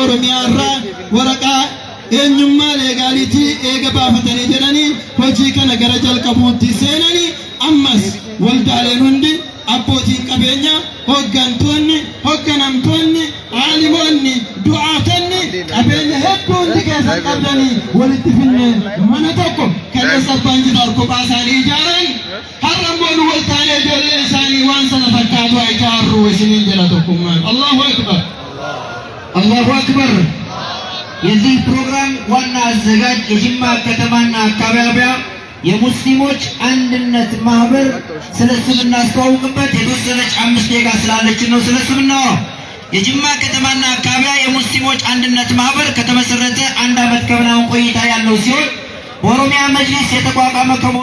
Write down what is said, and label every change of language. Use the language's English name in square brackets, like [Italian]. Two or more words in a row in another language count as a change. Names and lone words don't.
[Oromo] Oromiyaa irraa waraqaa eenyummaa leegaalitii eega baafatanii jedhanii hojii kana gara jalqabuutti seenanii ammas waldaaleen hundi abbootiin qabeenyaa hogganamtoonni aalimoonni du'aatonni qabeenya hedduu hundi keessan qabdanii walitti finne mana tokko kanas abbaan jidaar kophaa isaanii ijaaran har'a immoo waltaanee ijoollee isaanii waan sana fakkaatu ijaarru isiniin jala tokkummaan. [Arabic] الله أكبر الله أكبر. [Amharic] የዚህ ፕሮግራም ዋና አዘጋጅ የጅማ ከተማና አካባቢዋ የሙስሊሞች አንድነት ማህበር ስለሱ እናስተዋውቅበት የተወሰነች 5 ደቂቃ ስላለችን ነው ስለሱ ነው። የጅማ ከተማና አካባቢያ የሙስሊሞች አንድነት ማህበር ከተመሰረተ 1 ዓመት ከምናምን ቆይታ ያለው ሲሆን በኦሮሚያ መጅሊስ የተቋቋመ